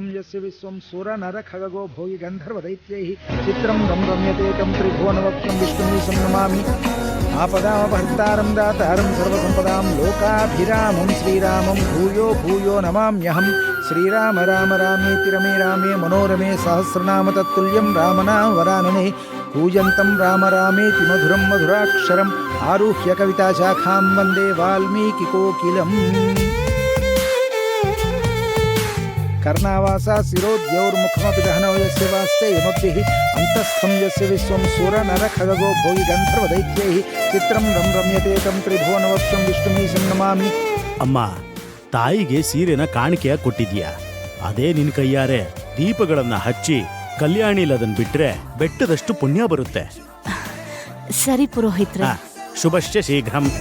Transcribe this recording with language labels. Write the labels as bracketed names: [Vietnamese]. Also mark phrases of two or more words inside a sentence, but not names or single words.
[Sanskrit] यस्य विश्वं सुरनरखगो भोगि गन्धर्वदैत्यैः चित्रं रम्यते तं त्रिभुवनवक्षं विष्णुमीशं नमामि आपदामभर्तारं दातारं सर्वसम्पदां लोकाभिरामं श्रीरामं भूयो भूयो नमाम्यहं श्रीराम राम रामेति रमे रामे मनोरमे सहस्रनाम तत्तुल्यं रामनाम वरानने कूजन्तं राम रामेति मधुरं मधुराक्षरम् आरुह्य कविताशाखां वन्दे वाल्मीकिकोकिलम् कर्णावासा शिरोद्यौर्मुखमपि दहनौ यस्य वास्ते यमब्धिः अन्तस्थं यस्य विश्वं सुरनरखगो भोगि गन्धर्वदैत्यैः चित्रं रम्यते तं त्रिभुवनवक्षं विष्णुमीशं नमामि. [Kannada] ಅಮ್ಮ, ತಾಯಿಗೆ ಸೀರೆನ ಕಾಣಿಕೆಯ ಕೊಟ್ಟಿದ್ಯಾ? ಅದೇ ನಿನ್ ಕೈಯಾರೆ ದೀಪಗಳನ್ನ ಹಚ್ಚಿ ಕಲ್ಯಾಣಿಲದನ್ ಬಿಟ್ರೆ ಬೆಟ್ಟದಷ್ಟು ಪುಣ್ಯ ಬರುತ್ತೆ. ಸರಿ ಪುರೋಹಿತ್ರ. [Sanskrit] ಶುಭಶ್ಚ ಶೀಘ್ರಂ.